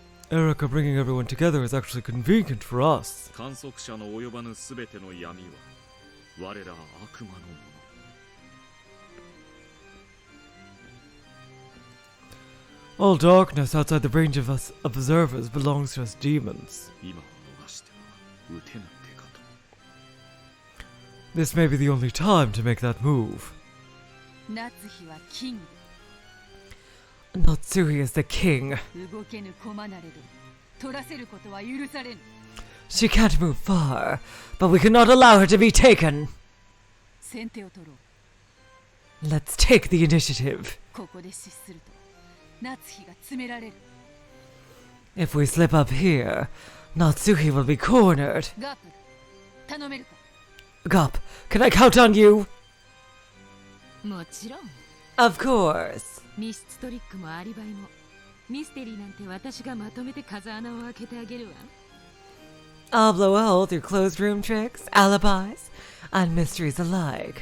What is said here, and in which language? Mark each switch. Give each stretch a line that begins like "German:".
English: Erica bringing everyone together is actually convenient for us.
Japanese: 観測者の及ばぬすべての闇は我ら悪魔のもの。
English: All darkness outside the range of us observers belongs to us demons.
Japanese: 今を逃しては撃てない手かと。
English: This may be the only time to make that move.
Japanese: 夏日はキング。
English: Natsuhi is the king.
Japanese: 動けぬ駒なれど取らせることは許されぬ。
English: She can't move far, but we cannot allow her to be taken.
Japanese: 先手を取ろう。
English: Let's take the initiative.
Japanese: ここで失すると夏日が詰められる。
English: If we slip up here, Natsuhi will be cornered.
Japanese: ガープル、頼めるか？
English: Gop, can I count on you?
Japanese: もちろん。
English: Of course.
Japanese: 密室トリックもアリバイもミステリーなんて私がまとめて風穴を開けてあげるわ。
English: I'll blow a hole through closed room tricks, alibis, and mysteries alike.